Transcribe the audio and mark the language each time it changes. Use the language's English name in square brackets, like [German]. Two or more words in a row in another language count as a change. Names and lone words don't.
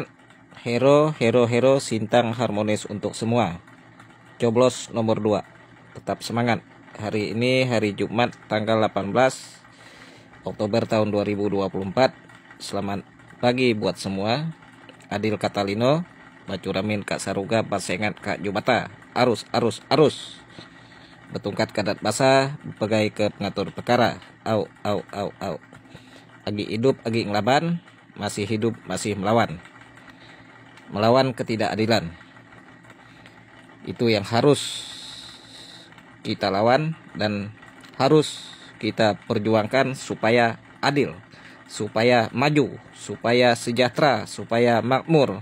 [Indonesian] Hero, hero, hero, Sintang harmonis untuk semua. Coblos nomor 2. Tetap semangat. Hari ini hari Jumat tanggal 18 Oktober tahun 2024. Selamat pagi buat semua. [Kendayan] Adil Katalino, Bacuramin Kak Saruga, Basengat Kak Jubata. Arus, arus, arus. [Iban] Betungkat kadat basah, pegai ke pengatur perkara. Au, au, au, au. Agi hidup, agi ngelaban, [Indonesian] masih hidup, masih melawan. Melawan ketidakadilan. Itu yang harus kita lawan dan harus kita perjuangkan supaya adil, supaya maju, supaya sejahtera, supaya makmur.